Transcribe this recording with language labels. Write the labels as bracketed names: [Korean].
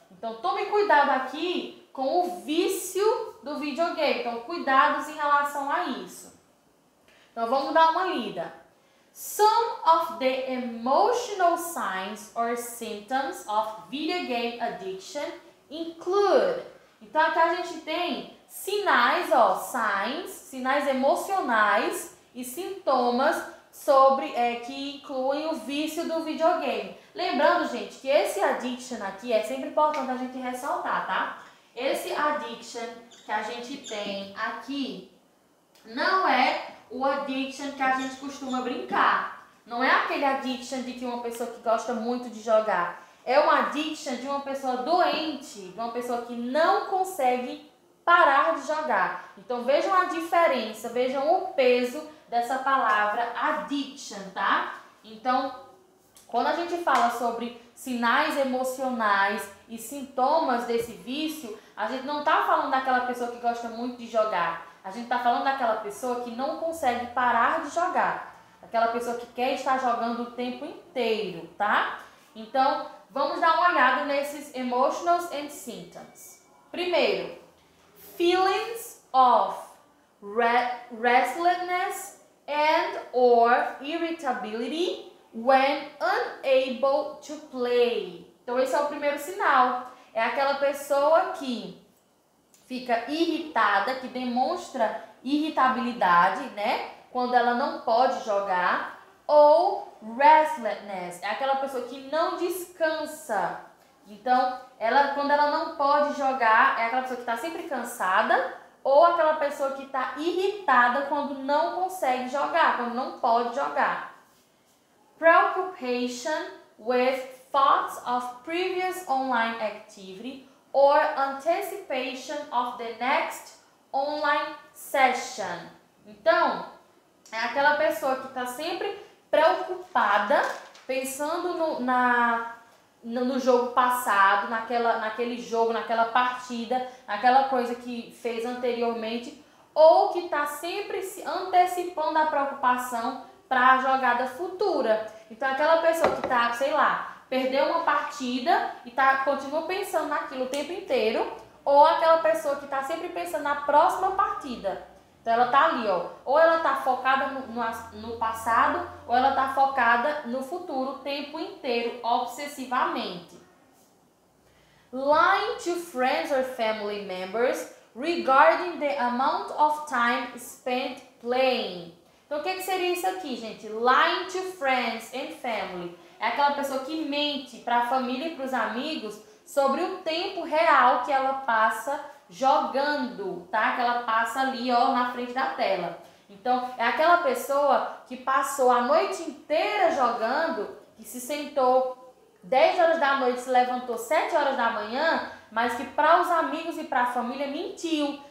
[Portuguese] Então, tome cuidado aqui com o vício do videogame. Então, cuidados em relação a isso. Então, vamos dar uma lida. [English] Some of the emotional signs or symptoms of video game addiction include. [Portuguese] Então, aqui a gente tem sinais, ó, sinais emocionais e sintomas sobre que incluem o vício do videogame. Lembrando, gente, que esse addiction aqui é sempre importante a gente ressaltar, tá? Esse addiction que a gente tem aqui não é o addiction que a gente costuma brincar. Não é aquele addiction de que uma pessoa que gosta muito de jogar. É um addiction de uma pessoa doente, de uma pessoa que não consegue parar de jogar. Então, vejam a diferença, vejam o peso dessa palavra addiction, tá? Então, quando a gente fala sobre sinais emocionais e sintomas desse vício, a gente não tá falando daquela pessoa que gosta muito de jogar. A gente tá falando daquela pessoa que não consegue parar de jogar. Aquela pessoa que quer estar jogando o tempo inteiro, tá? Então, vamos dar uma olhada nesses [English] emotions and symptoms. [Portuguese] Primeiro, [English] feelings of restlessness and or irritability when unable to play. [Portuguese] Então, esse é o primeiro sinal. É aquela pessoa que fica irritada, que demonstra irritabilidade, né? Quando ela não pode jogar. Ou restlessness, é aquela pessoa que não descansa. Então, quando ela não pode jogar, é aquela pessoa que está sempre cansada. Ou aquela pessoa que está irritada quando não consegue jogar, quando não pode jogar. [English] Preoccupation with thoughts of previous online activity or anticipation of the next online session. [Portuguese] Então, é aquela pessoa que está sempre preocupada, pensando no jogo passado, naquele jogo, naquela partida, naquela coisa que fez anteriormente, ou que está sempre se antecipando a preocupação para a jogada futura. Então, aquela pessoa que está, sei lá, perdeu uma partida e continua pensando naquilo o tempo inteiro, ou aquela pessoa que está sempre pensando na próxima partida. Então, ela está ali, ó, ou ela está focada no passado, ou ela está focada no futuro o tempo inteiro, obsessivamente. [English] Lying to friends or family members regarding the amount of time spent playing. [Portuguese] Então, o que seria isso aqui, gente? [English] Lying to friends and family. [Portuguese] É aquela pessoa que mente para a família e para os amigos sobre o tempo real que ela passa jogando, tá? Que ela passa ali, ó, na frente da tela. Então, é aquela pessoa que passou a noite inteira jogando, que se sentou 10 horas da noite, se levantou 7 horas da manhã, mas que para os amigos e para a família mentiu.